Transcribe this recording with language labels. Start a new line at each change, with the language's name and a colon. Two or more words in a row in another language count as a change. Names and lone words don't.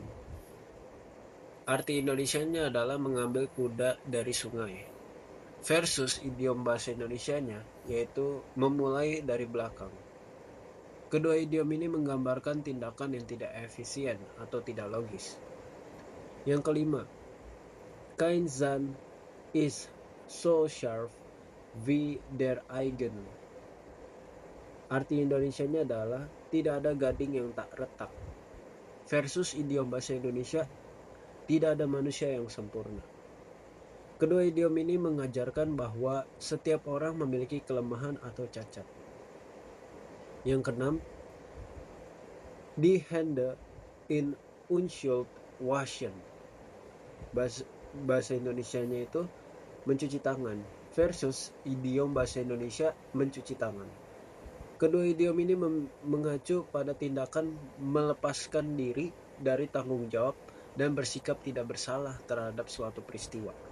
Indonesian: Arti Indonesianya adalah mengambil kuda dari sungai, versus idiom bahasa Indonesianya yaitu memulai dari belakang. Kedua idiom ini menggambarkan tindakan yang tidak efisien atau tidak logis. Yang kelima,
German: kein Zahn ist so scharf wie der Eigen.
Indonesian: Arti Indonesianya adalah tidak ada gading yang tak retak, versus idiom bahasa Indonesia tidak ada manusia yang sempurna. Kedua idiom ini mengajarkan bahwa setiap orang memiliki kelemahan atau cacat. Yang keenam,
German: die Hände in Unschuld waschen.
Indonesian: Bahasa Indonesianya itu mencuci tangan, versus idiom bahasa Indonesia mencuci tangan. Kedua idiom ini mengacu pada tindakan melepaskan diri dari tanggung jawab dan bersikap tidak bersalah terhadap suatu peristiwa.